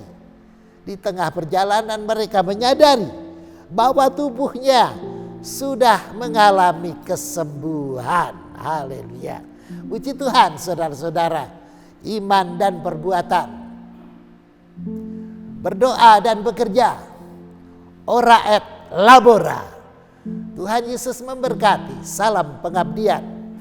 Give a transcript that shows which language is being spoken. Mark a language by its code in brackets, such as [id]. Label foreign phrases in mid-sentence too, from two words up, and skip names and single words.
[id] Di tengah perjalanan mereka menyadari bahwa tubuhnya sudah mengalami kesembuhan. Haleluya. Puji Tuhan, saudara-saudara. Iman dan perbuatan. Berdoa dan bekerja. [la] Ora et labora. [id] Tuhan Yesus memberkati. Salam pengabdian.